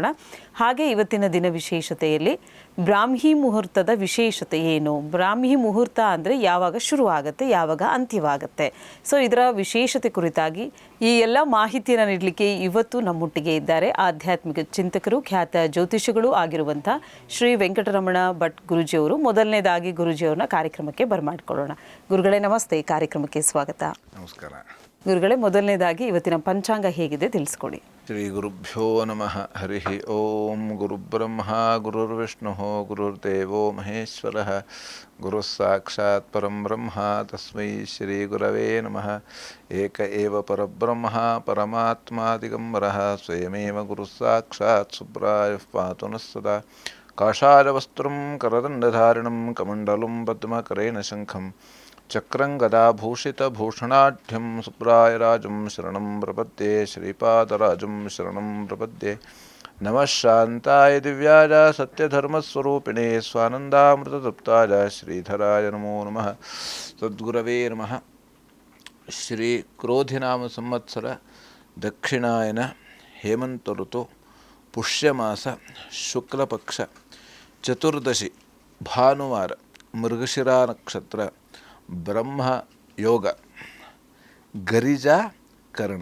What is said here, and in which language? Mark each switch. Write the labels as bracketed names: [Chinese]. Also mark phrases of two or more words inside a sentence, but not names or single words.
[Kannada] ಹಾಗೆ ಇವತ್ತಿನ ದಿನ ವಿಶೇಷತೆಯಲ್ಲಿ ಬ್ರಾಹ್ಮಿ ಮುಹೂರ್ತದ ವಿಶೇಷತೆ ಏನು, ಬ್ರಾಹ್ಮಿ ಮುಹೂರ್ತ ಅಂದರೆ ಯಾವಾಗ ಶುರುವಾಗುತ್ತೆ, ಯಾವಾಗ ಅಂತ್ಯವಾಗುತ್ತೆ, ಸೊ ಇದರ ವಿಶೇಷತೆ ಕುರಿತಾಗಿ ಈ ಎಲ್ಲ ಮಾಹಿತಿಯನ್ನು ನೀಡಲಿಕ್ಕೆ ಇವತ್ತು ನಮ್ಮೊಟ್ಟಿಗೆ ಇದ್ದಾರೆ ಆಧ್ಯಾತ್ಮಿಕ ಚಿಂತಕರು, ಖ್ಯಾತ ಜ್ಯೋತಿಷಿಗಳು ಆಗಿರುವಂಥ ಶ್ರೀ ವೆಂಕಟರಮಣ ಭಟ್ ಗುರುಜಿಯವರು. ಮೊದಲನೇದಾಗಿ ಗುರುಜಿಯವ್ರನ್ನ ಕಾರ್ಯಕ್ರಮಕ್ಕೆ ಬರಮಾಡ್ಕೊಳ್ಳೋಣ. ಗುರುಗಳೇ ನಮಸ್ತೆ, ಕಾರ್ಯಕ್ರಮಕ್ಕೆ ಸ್ವಾಗತ. ನಮಸ್ಕಾರ ಗುರುಗಳೇ, ಮೊದಲನೇದಾಗಿ ಇವತ್ತಿನ ಪಂಚಾಂಗ ಹೇಗಿದೆ ತಿಳಿಸ್ಕೊಡಿ. [Sanskrit] ಶ್ರೀ ಗುರುಭ್ಯೋ ನಮಃ. ಹರಿ ಓಂ. ಗುರುಬ್ರಹ್ಮ ಗುರುರ್ವಿಷ್ಣು ಗುರುರ್ದೇವೋ ಮಹೇಶ್ವರ, ಗುರು ಸಾಕ್ಷಾತ್ ಪರಂ ಬ್ರಹ್ಮ ತಸ್ಮೈ ಶ್ರೀ ಗುರವೇ ನಮಃ. ಏಕ ಏವ ಪರಬ್ರಹ್ಮ ಪರಮಾತ್ಮ ದಿಗಂಬರಃ ಸ್ವಯಮೇವ ಗುರು ಸಾಕ್ಷಾತ್ ಶುಭ್ರಾಯ ಪಾತು ನಃ ಸದಾ. ಕಾಷಾಯವಸ್ತ್ರಂ ಕರದಂಡಧಾರಿಣಂ ಕಮಂಡಲಂ ಪದ್ಮಕರೇಣ ಶಂಖಂ ಚಕ್ರಂ ಗದಾಭೂಷಿತಭೂಷಣಾಢ್ಯಂ ಶುಭ್ರಾಯರಾಜಂ ಶರಣಂ ಪ್ರಪದ್ಯೆ. ಶ್ರೀಪಾದರಾಜಂ ಶರಣಂ ಪ್ರಪದ್ಯೆ. ನಮಃ ಶಾಂತಾಯ ದಿವ್ಯಾಯ ಸತ್ಯಧರ್ಮಸ್ವರೂಪಿಣೆ ಸ್ವಾನಂದಾಮೃತತೃಪ್ತಾಯ ಶ್ರೀಧರಾಯ ನಮೋ ನಮಃ. ಸದ್ಗುರವೇ ನಮಃ. [Kannada] ಶ್ರೀ ಕ್ರೋಧಿನಾಮ ಸಂವತ್ಸರ ದಕ್ಷಿಣಾಯನ ಹೇಮಂತ ಋತು ಪುಷ್ಯಮಾಸ ಶುಕ್ಲಪಕ್ಷ ಚತುರ್ದಶಿ ಭಾನುವಾರ ಮೃಗಶಿರಾ ನಕ್ಷತ್ರ ಬ್ರಹ್ಮ ಯೋಗ ಗರಿಜಾ ಕರ್ಣ.